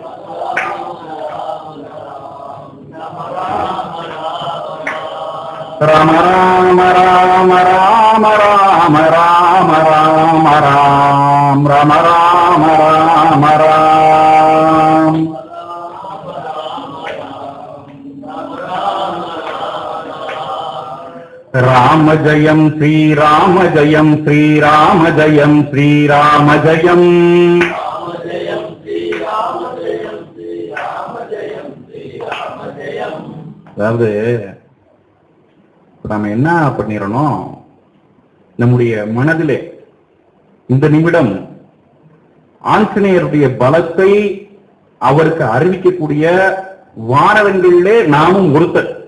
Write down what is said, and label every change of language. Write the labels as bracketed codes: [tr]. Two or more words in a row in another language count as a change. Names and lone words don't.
[ta] ராம ராம ராம ராம ராம ராம ராம ராம் ராம ராம ராம ராம் ராம ஜெயம் ஸ்ரீராம ஜெயம் ஸ்ரீராம ஜெயம் ஸ்ரீராம ஜெயம் அதாவது நாம என்ன பண்ணிடணும், நம்முடைய மனதிலே இந்த நிமிடம் ஆஞ்சநேயருடைய பலத்தை அவருக்கு அறிவிக்கக்கூடிய வானரங்களிலே நாமும் ஒருத்தர்.